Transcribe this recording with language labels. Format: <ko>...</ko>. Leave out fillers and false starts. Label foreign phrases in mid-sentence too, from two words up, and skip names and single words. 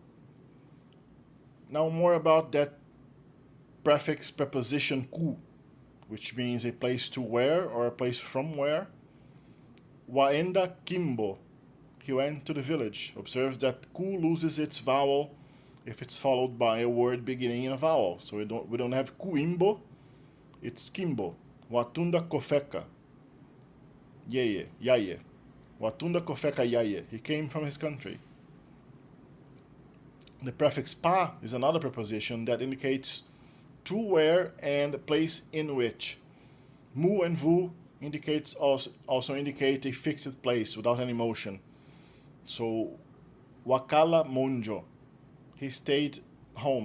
<en>Now more about that prefix preposition ku, which means a place to where or a place from where.</en> <sw>Waenda kimbo,</sw> <en>he went to the village. Observe that ku loses its vowel if it's followed by a word beginning in a vowel. So we don't have kuimbo, it's kimbo.</en> <sw>Watunda kofeka, yeye, yaye. Watunda kofeka yaye,</sw> <en>he came from his country. The prefix pa is another preposition that indicates to where and the place in which. Mu and vu indicates also indicate a fixed place without any motion. So</en> <sw>wakala monjo,</sw> <en>he stayed home.</en>